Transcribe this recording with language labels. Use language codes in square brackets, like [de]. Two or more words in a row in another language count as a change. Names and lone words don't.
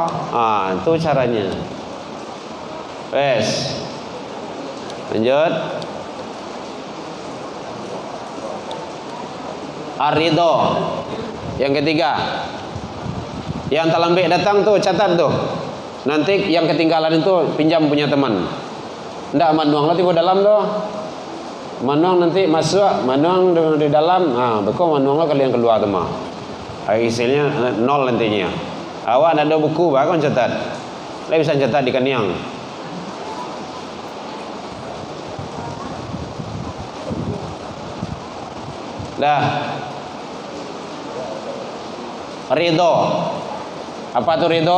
[id] Ah, itu caranya. Wes. Lanjut. Ar-ridho. Yang ketiga. Yang terlambat datang tuh catat tuh. Nanti yang ketinggalan itu pinjam punya teman. [min] Ndak manuang lah tiba dalam tuh. Manuang nanti masuk, manuang di dalam. Ah, betul manuang lah kalian keluar tuh mah. Hasilnya nol nantinya. Awak ada buku bahkan catat. Lah bisa catat di kaniang. [id] Dah. Ridho. Apa tuh ridho?